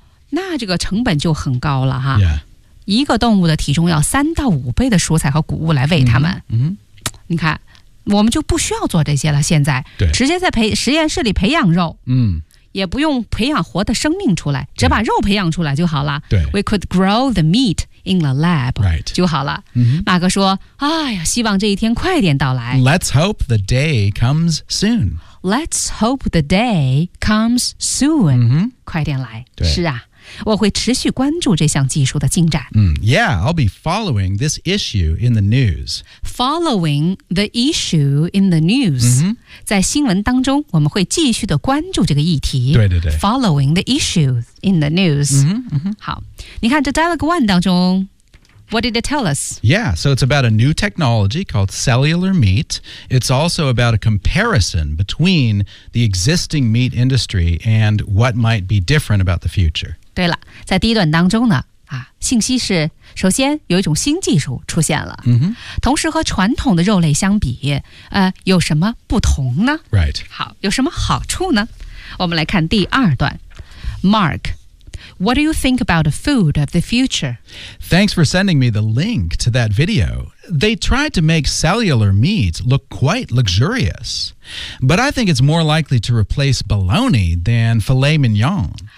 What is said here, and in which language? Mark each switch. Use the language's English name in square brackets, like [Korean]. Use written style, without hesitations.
[Chinese] 那这个成本就很高了哈、 [English] yeah. [Chinese] 一个动物的体重要3到5倍的蔬菜和谷物来喂它们、 [English] mm-hmm. [Chinese] 你看我们就不需要做这些了现在对直接在实验室里培养肉嗯、mm. 也不用培养活的生命出来只把肉培养出来就好了对 [English] We could grow the meat in the lab、 right. [Chinese] 就好了、 [English] mm-hmm. [Chinese] 马哥说哎呀希望这一天快点到来 [English] Let's hope the day comes soon Let's hope the day comes soon、 mm-hmm. [Chinese] 快点来对是啊我会持续关注这项技术的进展。 [English] Yeah, I'll be following this issue in the news. Following the issue in the news.、 Mm-hmm. [Chinese] 在新闻当中我们会继续的关注这个议题。对对对。 [English] Following the issue in the news.、 Mm-hmm. [Chinese] 好你看这 [English] Dialogue One 当中What did it tell us? Yeah, so it's about a new technology called cellular meat. It's also about a comparison between the existing meat industry and what might be different about the future. [Chinese] 对了，在第一段当中呢，信息是首先有一种新技术出现了、 [English] mm-hmm. [Chinese] 同时和传统的肉类相比有什么不同呢 [English] Right. [Chinese] 好，有什么好处呢？我们来看第二段 [English] MarkWhat do you think about the food of the future? Thanks for sending me the link to that video. They tried to make cellular meat look quite luxurious. But I think it's more likely to replace bologna than filet mignon.